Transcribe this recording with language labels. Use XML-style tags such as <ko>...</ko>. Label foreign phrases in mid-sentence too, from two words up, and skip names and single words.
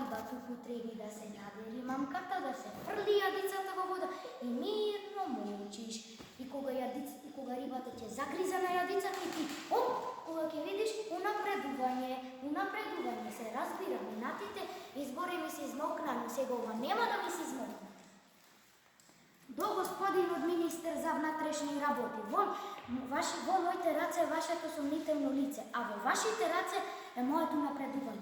<mk>upotrebi da se naderi mamkata, da se frli jadicата во вода и мирно мучиш. И кога рибата ќе загриза на јадицата и ти, кога ќе видиш унапредување се разбира минатите избори ми се измокнали, сега ова нема да ми се измокне. До господинот министер за внатрешни работи, во моите раце е вашето сомнително лице, а во вашите раце е моето напредување.</mk>